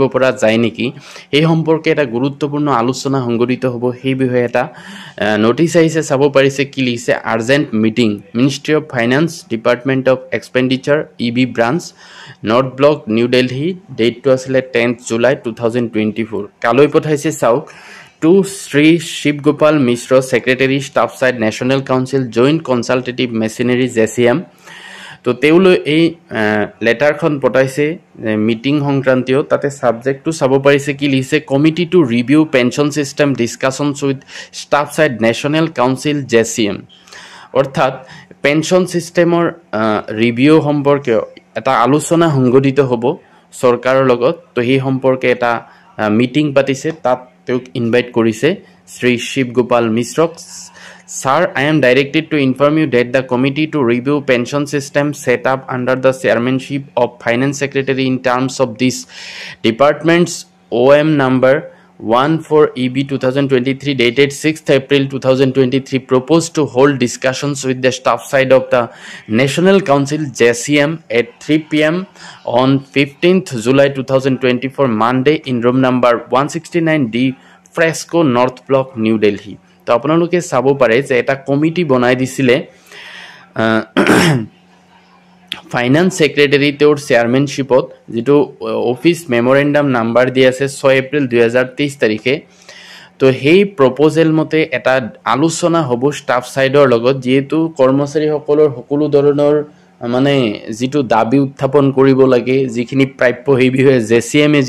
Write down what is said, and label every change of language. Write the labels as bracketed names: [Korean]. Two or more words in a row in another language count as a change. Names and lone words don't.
[Assamese] পৰা যায় নেকি এই সম্পৰ্কে এটা গুৰুত্বপূৰ্ণ আলোচনা সংগঠিত হ'ব সেই বিষয়ে এটা নোটিছ আহিছে চাব পাৰিছে কি লিখছে [English] urgent meeting Ministry of Finance Department of Expenditure EB Branch North Block New Delhi [Assamese] ডেটটো আছিল 10th জুলাই 2024 কালৈ পঠাইছে চাওক [English] to Sri Shiv Gopal Mishra, Secretary, Staff Side, National Council, Joint Consultative Machinery, JCM. [Assamese] তো তেওলৈ এই লেটাৰ খন পঠাইছে মিটিং সংক্ৰান্তীয় তাতে [English] subject to [Assamese] চাব পাৰিছে কি লিখছে [English] committee to review pension system discussions with staff side National Council JCM [Assamese] অৰ্থাৎ পেনশন সিস্টেমৰ ৰিভিউ সম্পৰ্কে এটা আলোচনা সংগঠিত হ'ব সৰকাৰৰ লগত তো এই সম্পৰ্কে এটা মিটিং পাতিছে তাত invite korise Sri Shiv Gopal Mishra. [English] Sir, I am directed to inform you that the committee to review pension system set up under the chairmanship of Finance Secretary in terms of this department's OM number 14EB 2023 dated 6th April 2023 proposed to hold discussions with the staff side of the National Council JCM at 3 p.m. on 15th July 2024 Monday in room number 169D Fresco North Block New Delhi. [Assamese] তো আপোনালোকে চাব পাৰে যে এটা কমিটি বনাই দিছিলে ফাইনান্স সেক্ৰেটাৰী তেওঁৰ চেয়াৰম্যানশিপত যেটো [English] office memorandum number [Assamese] দি আছে 6 এপ্ৰিল 2023 তাৰিখে তো হেই প্ৰপোজাল মতে এটা আলোচনা হ'ব স্টাফ সাইডৰ লগত যেহেতু কৰ্মচাৰীসকলৰ সকলো ধৰণৰ মানে যেটো দাবী উত্থাপন কৰিব লাগে যিখিনি প্ৰাপ্য হেই বিষয়ে জেচিএম এ